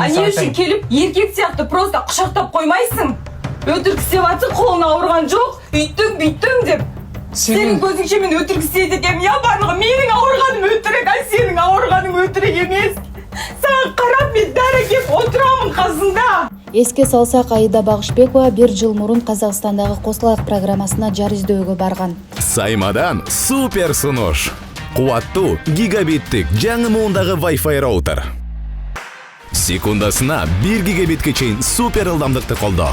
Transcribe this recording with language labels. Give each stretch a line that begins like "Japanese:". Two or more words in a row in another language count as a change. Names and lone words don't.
Kazakh: А не үшін келіп еркек сияқты просто құшақтап қоймайсың? Өтірік істеп жатсың, қолың ауырған жоқ, үйттің деп. Сенің көзіңше мен өтірік істейді екенмін, я барлығы менің ауырғаным өтірік, а сенің ауырғаның өтірік емес. Саған қарап мен дәрі кеп отырамын қасында.
Kyrgyz: Эске салсак, Аида Багышбекова 1 жыл мурун Казакстандагы Косылайык программасына жар издөөгө барган. Саймадан супер сунуш. Кубаттуу гигабиттик жаңы муундагы Wi-Fi роутер. Секундасына 1 гигабитке чейин супер ылдамдыкты колдоо.